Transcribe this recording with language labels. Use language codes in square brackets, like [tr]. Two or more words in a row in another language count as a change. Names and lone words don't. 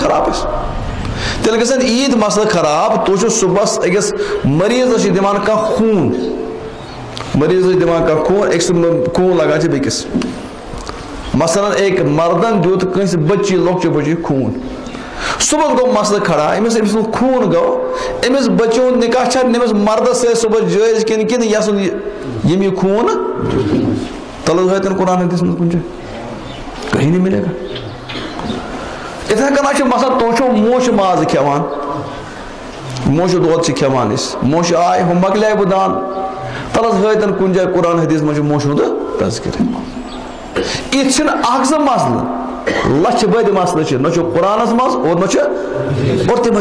[ks] خراب اَسہِ تیٚلہِ گژھن ییٖتۍ مسلہٕ خراب تُہۍ چھِو صُبحس أکِس مریٖضس چھِ دِوان کانٛہہ خوٗن مریٖضس چھِ دِوان کانٛہہ خوٗن أکۍ سُنٛد خوٗن لگان چھِ بیٚکِس مثلاً أکۍ مردن دیُت کٲنٛسہِ بچی لۄکچہِ بچی خوٗن صُبحس گوٚو مسلہٕ کھڑا أمِس سُنٛد خوٗن گوٚو أمِس بچی ہُنٛد نکاح چھا أمِس مردس سۭتۍ صُبحس جٲیز کِنہٕ یہِ سُنٛد ییٚمۍ یہِ خوٗن تلہٕ حظ ہٲیتن قرآن حدیٖثس منٛز کُنہِ جایہِ [ur] کہیں نہیں ملے گا [ks] یِتھے کٔنۍ چھُ مثلاً تُہۍ چھِو موشہٕ ماز کھٮ۪وان موشہٕ دۄد چھِ کھٮ۪وان أسۍ موشہٕ آے ہُہ مۄکلیے بہٕ دان تل حظ ہٲیتن کُنہِ جایہِ قرآن حدیٖثس منٛز چھُ موشہٕ ہُنٛد تذکِر یِتھ چھِنہٕ اکھ زٕ مسلہٕ لچھِ بٔدۍ مسلہٕ چھِ نہ چھُ قرآنس منٛز اور نہ چھُ اور تِم